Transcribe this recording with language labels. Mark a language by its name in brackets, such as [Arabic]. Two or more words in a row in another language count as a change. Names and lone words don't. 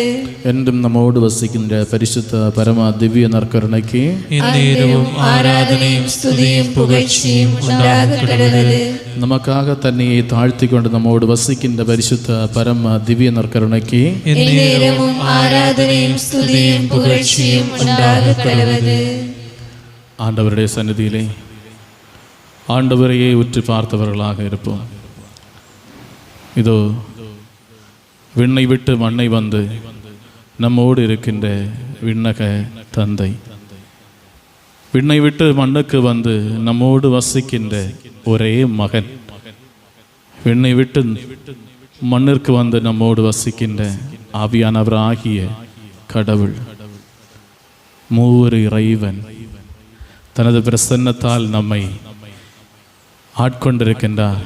[Malayalam] എന്നും നമ്മോട് വസിക്കുന്ന പരിശുദ്ധ പരമ ദിവ്യ നற்കരുണയ്ക്ക് ആരാധനയും സ്തുതിയും പുകഴ്ചയും ഉണ്ടാകക്കടവത്. നമുക്കാകെ തന്നെ താഴ്ത്തിക്കൊണ്ട് നമ്മോട് വസിക്കുന്ന പരിശുദ്ധ പരമ ദിവ്യ നற்കരുണയ്ക്ക് ആരാധനയും സ്തുതിയും പുകഴ്ചയും ഉണ്ടാകക്കടവത്. [Tamil] ஆண்டவருடைய சந்நிதியிலே ஆண்டவரையே உற்று பார்த்தவர்களாக இருப்போம். இதோ விண்ணை விட்டு மண்ணை வந்து நம்மோடு இருக்கின்ற விண்ணக தந்தை, விண்ணை விட்டு மண்ணுக்கு வந்து நம்மோடு வசிக்கின்ற ஒரே மகன், விண்ணை விட்டு மண்ணிற்கு வந்து நம்மோடு வசிக்கின்ற ஆவியானவர் ஆகிய கடவுள், மூவரு இறைவன் தனது பிரசன்னத்தால் நம்மை ஆட்கொண்டிருக்கின்றார்.